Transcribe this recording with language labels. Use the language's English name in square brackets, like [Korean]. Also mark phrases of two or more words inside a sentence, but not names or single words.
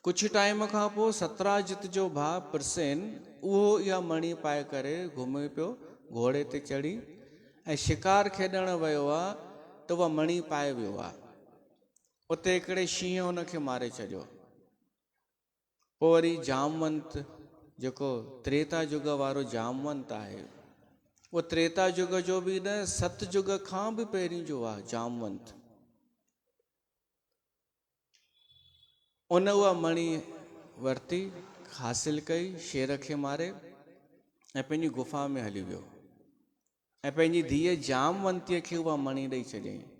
[Sindhi] कुछ टाइम खां पोइ सतराजित जो भाउ प्रसेन उहो इहा मणी पाए करे घुमे पियो घोड़े ते चढ़ी ऐं शिकार खेॾण वियो आहे त उहा मणी पाए वियो आहे। उते हिकिड़े शींहं हुनखे मारे छॾियो। पोइ वरी जामवंत जेको त्रेता युग वारो जामवंत आहे, उहो त्रेता युग जो बि न सतयुग खां बि पहिरीं जो आहे जामवंत। उन उहा मणी वरिती, हासिल कई, शेर खे मारे ऐं पंहिंजी गुफ़ा में हली वियो ऐं पंहिंजी धीअ जामवंतीअ खे उहा मणी ॾेई छॾियईं।